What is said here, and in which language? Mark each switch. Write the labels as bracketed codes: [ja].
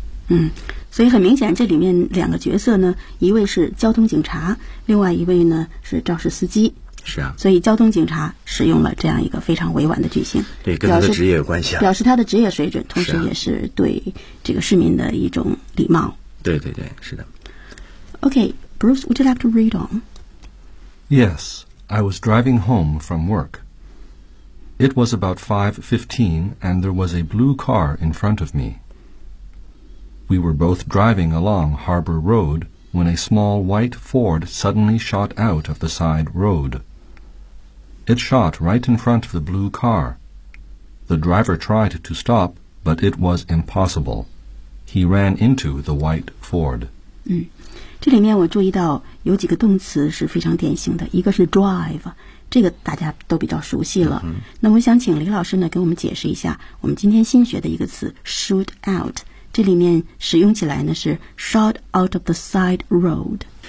[zh] 嗯，所以很明显这里面两个角色呢，一位是交通警察，另外一位呢是肇事司机。是啊，所以交通警察使用了这样一个非常委婉的句型，对，跟他的职业有关系啊，表示他的职业水准，同时也是对这个市民的一种礼貌。啊，对对对，是的。 [en] OK, Bruce, would you like to read on? Yes, I was driving home from work. It was about 5:15 and there was a blue car in front of me. We were both driving along Harbor Road when a small white Ford suddenly shot out of the side road. It shot right in front of the blue car. The driver tried to stop, but it was impossible. He ran into the white Ford. [zh] 嗯，这里面我注意到有几个动词是非常典型的，一个是 drive, 这个大家都比较熟悉了。嗯，那我想请李老师呢给我们解释一下我们今天新学的一个词 shoot out,这里面使用起来呢是 [en] shot out of the side road。